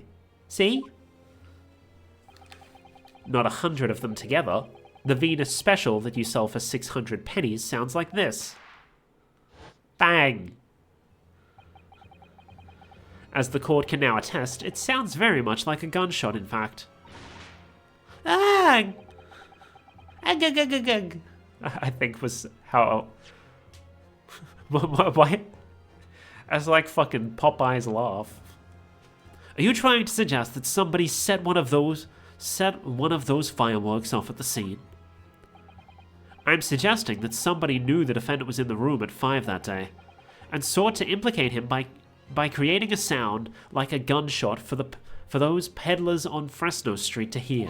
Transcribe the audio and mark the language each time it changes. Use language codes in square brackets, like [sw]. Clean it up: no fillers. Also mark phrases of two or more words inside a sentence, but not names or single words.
[en] See? Not 100 of them together. The Venus Special that you sell for 600 pennies sounds like this. Bang! As the court can now attest, it sounds very much like a gunshot, in fact. Ah! Ag-ag-ag-ag-ag. I think was how... What? That's like fucking Popeye's laugh. Are you trying to suggest that somebody set one of those fireworks off at the scene? I'm suggesting that somebody knew the defendant was in the room at 5 that day, and sought to implicate him by creating a sound like a gunshot for those peddlers on Fresno Street to hear.